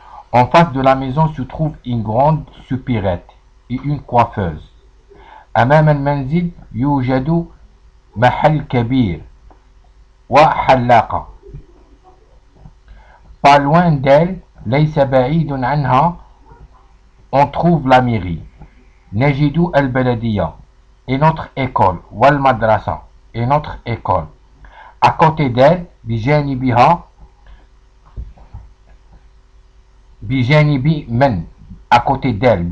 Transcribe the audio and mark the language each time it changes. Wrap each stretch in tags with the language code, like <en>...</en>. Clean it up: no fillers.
<fr>En face de la maison se trouve une grande supérette et une coiffeuse.</fr> <ar>أمام المنزل يوجد محل كبير وحلاقة.</ar> <fr>Pas loin d'elle</fr> <ar>ليس بعيد عنها</ar> <fr>on trouve la mairie.</fr> <ar>نجد البلدية</ar> <fr>et notre école</fr> <ar>والمدرسة</ar> <fr>et notre école. À côté d'elle</fr> <ar>بجانبها بجانب من</ar> <fr>à côté d'elle.</fr>